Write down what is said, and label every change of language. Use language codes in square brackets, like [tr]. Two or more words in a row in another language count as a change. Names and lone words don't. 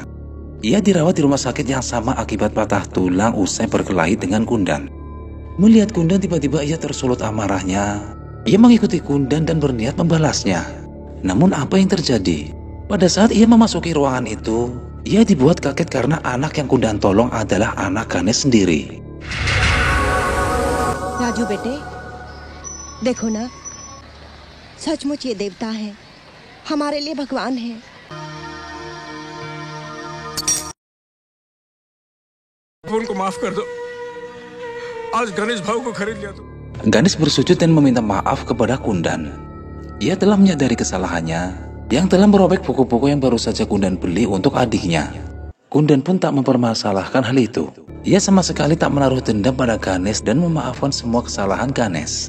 [id] Ia dirawat di rumah sakit yang sama akibat patah tulang usai berkelahi dengan Kundan. Melihat Kundan, tiba-tiba ia tersulut amarahnya. Ia mengikuti Kundan dan berniat membalasnya. Namun apa yang terjadi? Pada saat ia memasuki ruangan itu, ia dibuat kaget karena anak yang Kundan tolong adalah anak Ganesh sendiri. [hi] राजू बेटे, देखो ना, सचमुच ये देवता है, हमारे लिए भगवान है। उनको माफ कर दो। आज गणेश भाऊ को खरीद लिया तो। [id] Ganesh bersujud dan meminta maaf kepada Kundan. Ia telah menyadari kesalahannya yang telah merobek buku-buku yang baru saja Kundan beli untuk adiknya. Kundan pun tak mempermasalahkan hal itu. Ia sama sekali tak menaruh dendam pada Ganesh dan memaafkan semua kesalahan Ganesh.